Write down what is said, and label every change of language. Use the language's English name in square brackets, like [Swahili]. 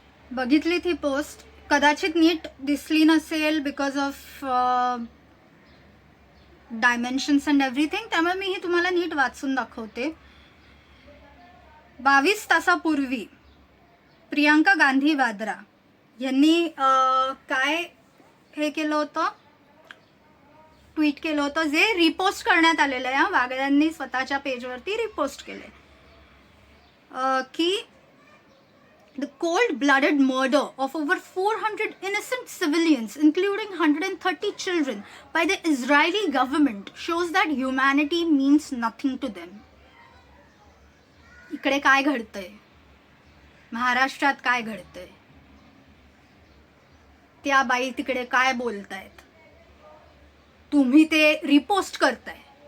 [Marathi] बघितली ती पोस्ट, कदाचित नीट दिसली नसेल [English] because of dimensions and everything, [Marathi] त्यामुळे मी ही तुम्हाला नीट वाचून दाखवते. 22 तासापूर्वी प्रियांका गांधी वाद्रा यांनी काय हे केलं होतं, ट्विट केलं होतं, जे रिपोस्ट करण्यात आलेलं आहे. वागळ्यांनी स्वतःच्या पेजवरती रिपोस्ट केले की [English] the cold-blooded murder of over 400 innocent civilians, including 130 children, by the Israeli government shows that humanity means nothing to them. [Marathi] इकडे काय घडतंय, महाराष्ट्रात काय घडतंय, त्या बाई तिकडे काय बोलतायत, तुम्ही ते रिपोस्ट करताय.